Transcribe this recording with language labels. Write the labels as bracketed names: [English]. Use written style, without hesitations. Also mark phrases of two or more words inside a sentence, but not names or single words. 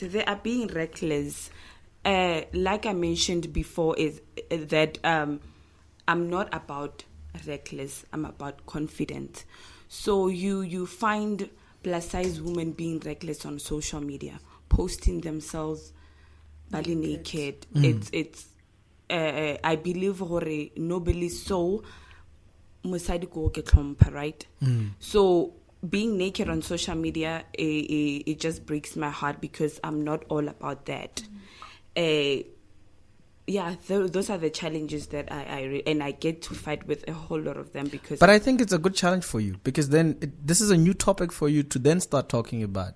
[English] They are being reckless. Like I mentioned before, is that I'm not about reckless. I'm about confident. So you find plus-size women being reckless on social media, posting themselves body naked. It's I believe nobody so [Northern Sotho] mosadi ko ke tlhompha, [English] right? So being naked on social media, it just breaks my heart because I'm not all about that. Those are the challenges that I get to fight with a whole lot of them because. But I think it's a good challenge for you because then this is a new topic for you to then start talking about.